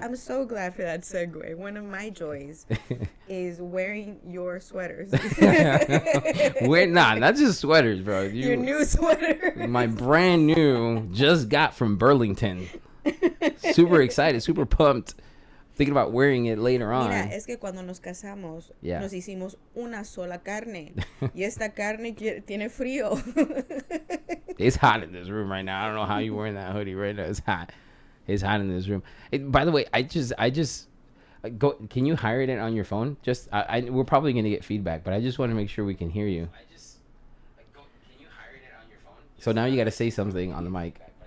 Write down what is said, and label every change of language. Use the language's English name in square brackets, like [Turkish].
[English] I'm so glad for that segue. One of my joys is wearing your sweaters. Not just sweaters, bro. Your new sweater. My brand new, just got from Burlington. Super excited, super pumped. Thinking about wearing it later on. [Spanish] Mira, es que cuando nos casamos, nos hicimos una sola carne. Y esta carne tiene frío. [English] It's hot in this room right now. I don't know how you're wearing that hoodie right now. It's hot. It's hot in this room. By the way, I just go. Can you hire it on your phone? Just, we're probably gonna get feedback, but I just want to make sure we can hear you. Can you hire it on your phone? So now you got to say something on the mic.